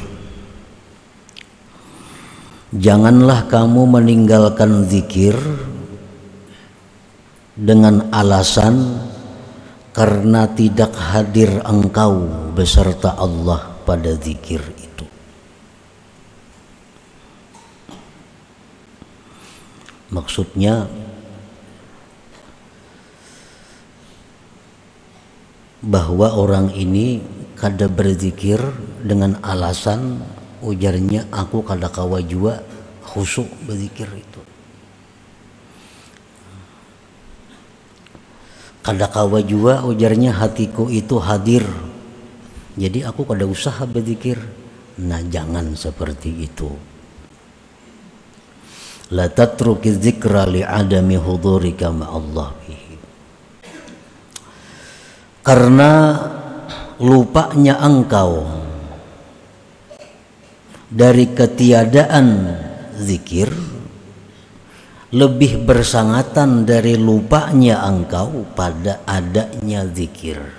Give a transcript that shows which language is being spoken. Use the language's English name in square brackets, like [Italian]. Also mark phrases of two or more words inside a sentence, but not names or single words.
[Indonesian] Janganlah kamu meninggalkan zikir dengan alasan karena tidak hadir engkau beserta Allah pada zikir itu. [Banjar] Maksudnya, bahwa orang ini kada berzikir dengan alasan ujarnya aku kada kawa jua khusyuk berzikir itu. Kada kawa jua ujarnya hatiku itu hadir, jadi aku kada usaha berzikir. [Indonesian] Nah, jangan seperti itu. [Arabic] لا تترك الذكر لعدم حضورك مع الله به. [Indonesian] Karena lupanya engkau dari ketiadaan zikir lebih bersangatan dari lupanya engkau pada adanya zikir.